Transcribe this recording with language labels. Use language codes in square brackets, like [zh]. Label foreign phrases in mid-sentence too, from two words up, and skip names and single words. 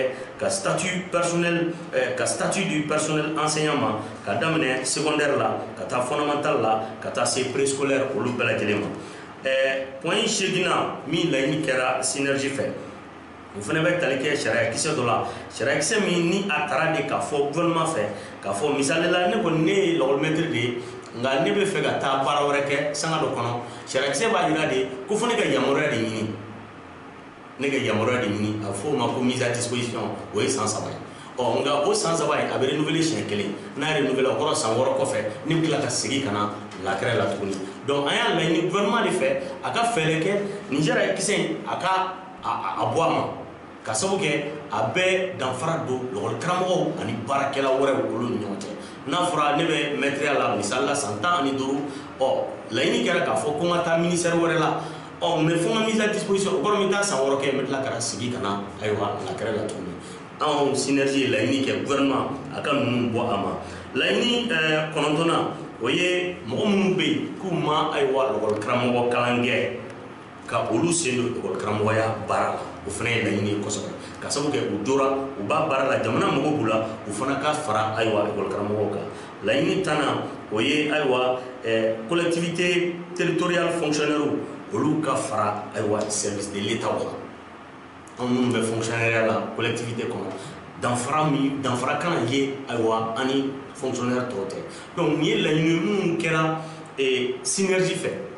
[bm] ka [fr] statut du personnel enseignant [bm] ma ka daminɛ secondaire la ka taa fondamental la ka taa se préscolaire olu bɛɛ lajɛlen ma point 8 min laɲini kɛra synergie fɛ o fana bɛ tali kɛ sariya kisɛ dɔ la sariya kisɛ min ni a taara de k'a fɔ gouvernement fɛ k'a fɔ misali la ne kɔni ne ye lakɔlimɛtiri de ye nka ne bɛ fɛ ka taa baara wɛrɛ kɛ sanga dɔ kɔnɔ sariya kisɛ b'a jira de ko fo ne ka yamaruya de ɲini a bɛ fɔ o ma ko [fr] mise à disposition [bm] o ye san 3 ye nka o san 3 ye a bɛ renouveler siɲɛ 1 n'a ye renouveler o kɔrɔ san 6 kɔfɛ ne bɛ tila ka segin ka na lakɛrɛ la tuguni donc an y'a laɲini gouvernement de fɛ a ka fɛɛrɛ kɛ Niger ye kisɛ a bɔ a ma ka sababu kɛ a bɛɛ danfara don lɔgɔli karamɔgɔw ani baarakɛla wɛrɛw olu ni ɲɔgɔn cɛ n'a fɔra ne bɛ maîtrise la misali la san 15 laɲini kɛra k'a fɔ ko n ka taa ministère wɛrɛ la mais fo n ka [fr] mise à disposition [bm] o kɔrɔ n bɛ taa san 6 kɛ n bɛ tila ka sigi ka na ayiwa lakɛrɛ la tuguni anw synergie ye laɲini kɛ gouvernement a ka ninnu bɔ a ma laɲini 9nan o ye mɔgɔ minnu bɛ yen k'u ma ayiwa lɔgɔli karamɔgɔ kalan kɛ ka olu sen don lɔgɔli karamɔgɔya baara la o fana ye laɲini ye kosɛbɛ ka sababu kɛ u dora u b'a baara la jamana mɔgɔw b'u la u fana ka fara ayiwa lɔgɔli karamɔgɔw kan laɲini 10nan o ye ayiwa [fr] collectivité territoriale fonctionnaire [bm] olu ka fara ayiwa [fr] service de l'état [bm] kan anw minnu bɛ fonctionnaire la collectivité kɔnɔ danfara kana ye ayiwa ani fonctionnaire tɔw tɛ donc nin ye laɲini minnu kɛra synergie fɛ